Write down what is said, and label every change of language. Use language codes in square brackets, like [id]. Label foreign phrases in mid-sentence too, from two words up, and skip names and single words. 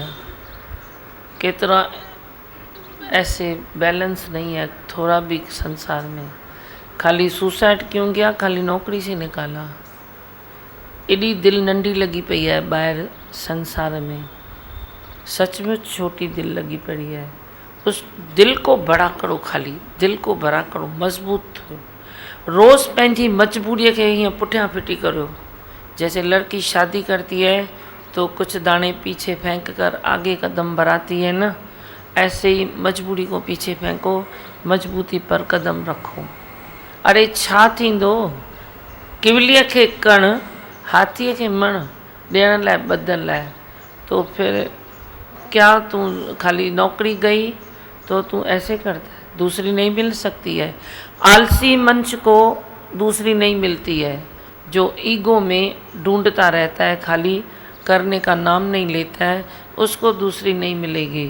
[hi] कितना ऐसे बैलेंस नहीं है थोड़ा भी संसार में, खाली सुसाइड क्यों गया, खाली नौकरी से निकाला। [sd] एडी दिल नंढी लगी पई है ॿाहिरि संसार में, [hi] सचमुच छोटी दिल लगी पड़ी है। उस दिल को बड़ा करो, खाली दिल को बड़ा करो, [sd] मजबूत थियो। रोज़ पंहिंजी मजबूरीअ खे हीअं पुठियां फिटी करो। [hi] जैसे लड़की शादी करती है तो कुछ दाने पीछे फेंक कर आगे कदम बढ़ाती है ना, ऐसे ही मजबूरी को पीछे फेंको, मजबूती पर कदम रखो। [sd] अरे छा थींदो, किवलीअ खे कण, हाथीअ खे मण, ॾियण लाइ ॿधण लाइ। [hi] तो फिर क्या तू खाली नौकरी गई तो तू ऐसे करता है, दूसरी नहीं मिल सकती है। आलसी मंच को दूसरी नहीं मिलती है, जो ईगो में ढूंढता रहता है, खाली करने का नाम नहीं लेता है उसको दूसरी नहीं मिलेगी।